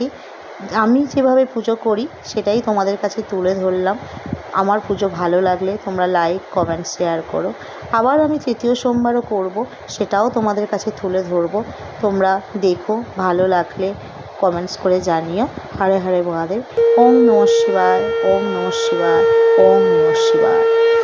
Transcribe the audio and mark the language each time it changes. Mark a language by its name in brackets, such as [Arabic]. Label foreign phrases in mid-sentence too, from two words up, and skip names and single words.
[Bangla] আমি যেভাবে পুজো করি সেটাই তোমাদের কাছে তুলে ধরলাম। আমার পুজো ভালো লাগলে তোমরা লাইক, কমেন্ট, শেয়ার করো। আবার আমি তৃতীয় সোমবারও করব, সেটাও তোমাদের কাছে তুলে ধরবো। তোমরা দেখো, ভালো লাগলে কমেন্টস করে জানিও। [Sanskrit] হরে হরে মহাদেব। ওম নমঃ শিবায়, ওম নমঃ শিবায়, ওম নমঃ শিবায়।